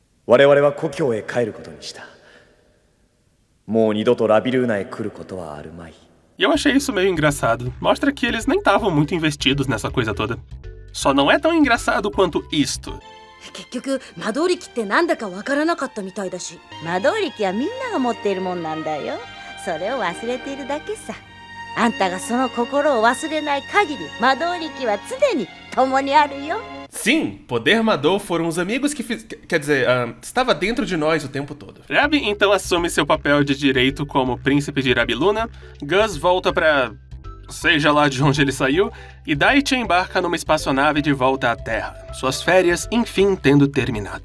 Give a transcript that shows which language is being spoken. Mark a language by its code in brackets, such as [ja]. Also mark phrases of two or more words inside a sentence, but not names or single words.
[ja] 我々は故郷へ帰ることにした。もう二度とラビルーナへ来ることはあるまい。 [pt] E eu achei isso meio engraçado. Mostra que eles nem estavam muito investidos nessa coisa toda. Só não é tão engraçado quanto isto. [ja] 結局魔導力ってなんだかわからなかったみたいだし。魔導力はみんなが持っているもんなんだよ。それを忘れているだけさ。あんたがその心を忘れない限り魔導力は常に共にあるよ。 [pt] Sim, Poder Madou foram os amigos que quer dizer, estava dentro de nós o tempo todo. Rabi então assume seu papel de direito como príncipe de Rabiluna, Gus volta pra... seja lá de onde ele saiu, e Daichi embarca numa espaçonave de volta à Terra, suas férias enfim tendo terminado.